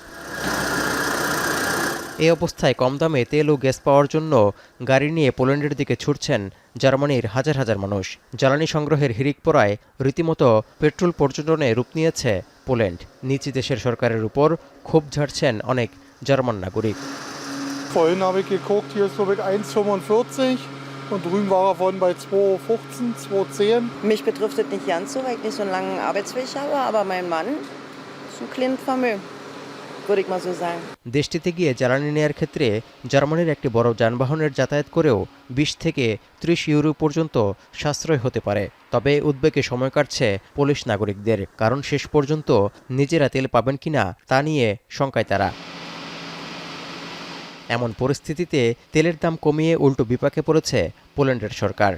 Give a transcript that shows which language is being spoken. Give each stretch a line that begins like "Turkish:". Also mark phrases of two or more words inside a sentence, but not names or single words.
Bangla: এই অবস্থায় কম দামে তেল ও গ্যাস পাওয়ার জন্য গাড়ি নিয়ে পোল্যান্ডের দিকে ছুটছেন জার্মানির হাজার হাজার মানুষ। জ্বালানি সংগ্রহের হিড়িক পড়ায় রীতিমতো পেট্রোল পর্যটনে রূপ নিয়েছে পোল্যান্ড। নিজ দেশের সরকারের উপর ক্ষোভ ঝাড়ছেন অনেক জার্মান নাগরিক।
German: Vorhin habe ich geguckt, hier ist so mit 1,45 und drüben war er vorhin bei 2,15, 2,10. Mich betrifft es nicht ganz so, weil ich nicht so einen langen Arbeitsweg habe, aber mein Mann ist ein kleines Vermögen, würde ich mal so sagen.
Bangla: দেশটিতে গিয়ে জ্বালানি নেয়ার ক্ষেত্রে জার্মানির একটি বড় যানবাহনের যাতায়াত করেও ২০ থেকে ৩০ ইউরো পর্যন্ত সাশ্রয় হতে পারে। তবে উদ্বেগে সময় কাটছে পোলিশ নাগরিকদের, কারণ শেষ পর্যন্ত নিজেরা তেল পাবেন কিনা তা নিয়ে শঙ্কায় তারা। এমন পরিস্থিতিতে তেলের দাম কমিয়ে উল্টো বিপাকে পড়েছে পোল্যান্ডের সরকার।